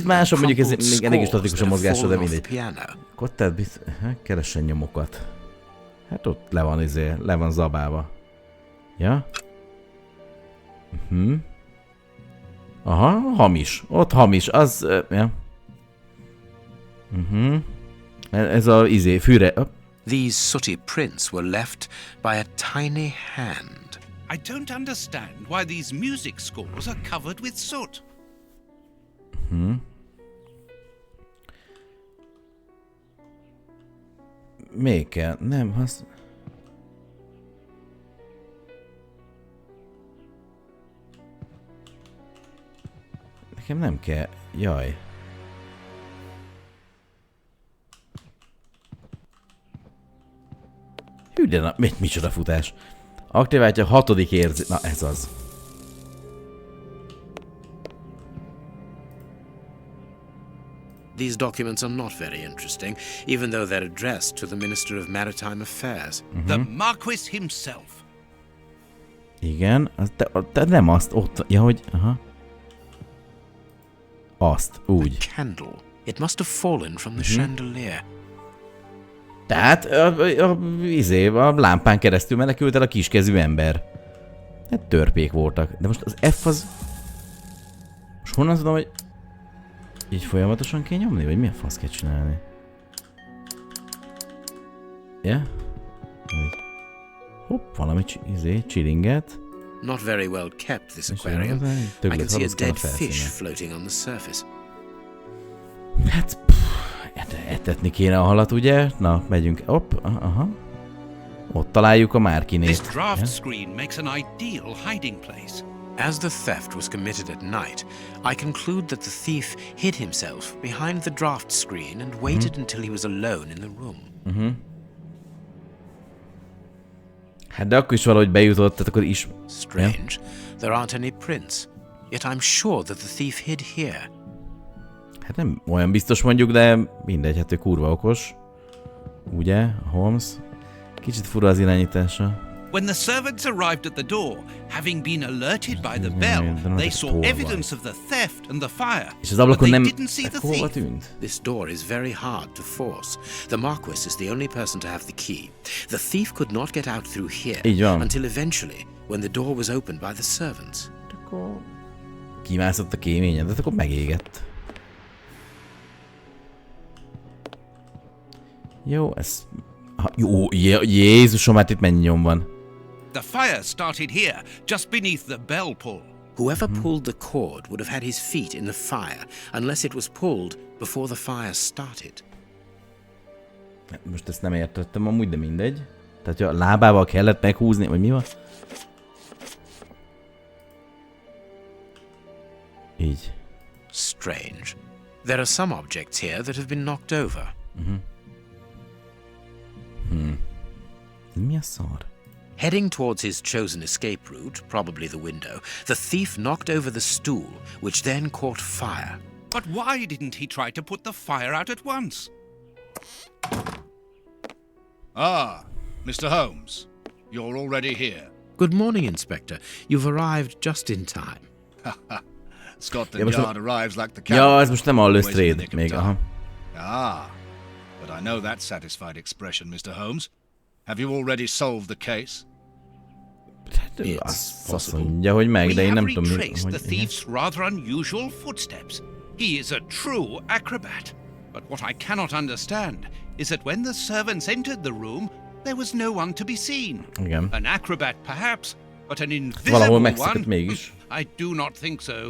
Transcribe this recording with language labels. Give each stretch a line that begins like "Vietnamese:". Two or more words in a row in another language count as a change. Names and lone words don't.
Hungarian: másabb, mondjuk ez még elég is statikus a mozgásra, de mindegy. Kottát keressen nyomokat. Hát ott le van zabálva. Ja? Aha, hamis. Ott hamis, az... ja. Ez a fűre...
English: These sooty prints were left by a tiny hand. I don't understand why these music scores are covered with soot.
Hungarian: Még kell? Nem, az... Nekem nem kell. Jaj. Hű, de na, micsoda futás. Aktiváltja a 6. érzék... Na, ez az.
English: These documents are not very interesting, even though they're addressed to the Minister of Maritime Affairs. The Marquis himself.
Hungarian: Igen, de nem azt, ott, ja, hogy, aha. Azt, úgy.
English: A candle. It must have fallen from the chandelier.
Hungarian: Tehát a lámpán keresztül menekült el a kiskezű ember. Hát törpék voltak. De most az F az... Most honnan tudom, hogy... Így folyamatosan kell nyomni? Vagy milyen fasz kell csinálni? Ja? Hopp, valami csilinget.
English: Not very well kept, this aquarium. I can see a dead fish floating on the surface.
Hungarian: Hát... etetni kéne a halat, ugye? Na, megyünk. Hopp, aha. Ott találjuk a márkinét.
English: This draft screen makes an ideal hiding place. As the theft was committed at night, I conclude that the thief hid himself behind the draft screen and waited until he was alone in the room.
Hungarian: Hát de akkor is valahogy bejutott, tehát akkor is...
English: Strange. There aren't any prints. Yet I'm sure that the thief hid here.
Hungarian: Hát nem olyan biztos mondjuk, de mindegy, hát ő kurva okos. Ugye, Holmes? Kicsit fura az irányítása.
English: When the servants arrived at the door, having been alerted by the bell, they saw evidence of the theft and the fire, but they didn't see the thief. This door is very hard to force. The Marquis is the only person to have the key. The thief could not get out through here until eventually, when the door was opened by the servants.
Hungarian: Akkor kimászott a kéményen, de akkor megégett. Jó, ez... Jó, Jézusom, hát itt mennyi nyom van.
English: The fire started here, just beneath the bell pull. Whoever pulled the cord would have had his feet in the fire, unless it was pulled before the fire started.
Hungarian: Most ezt nem értettem amúgy, de mindegy. Tehát a lábával kellett meghúzni, vagy mi van? Így.
English: Strange. There are some objects here that have been knocked over.
Hungarian: Mi a szar?
English: Heading towards his chosen escape route, probably the window, the thief knocked over the stool, which then caught fire. But why didn't he try to put the fire out at once? Ah, Mr. Holmes. You're already here. Good morning, Inspector. You've arrived just in time. Scotland Yard arrives like the
Hungarian: Ja, ez most nem a Lestrade még, aha.
English: Ah, but I know that satisfied expression, Mr. Holmes. Have you already solved the case?
Hungarian: Azt mondja, hogy meg, de én nem tudom,
English: We have retraced the thief's rather unusual footsteps. He is a true acrobat. But what I cannot understand is that when the servants entered the room, there was no one to be seen.
Hungarian: Igen.
English: An acrobat, perhaps, but an
Hungarian: Valahol
English: invisible
Hungarian: megszakadt
English: one?
Hungarian: mégis.
English: I do not think so.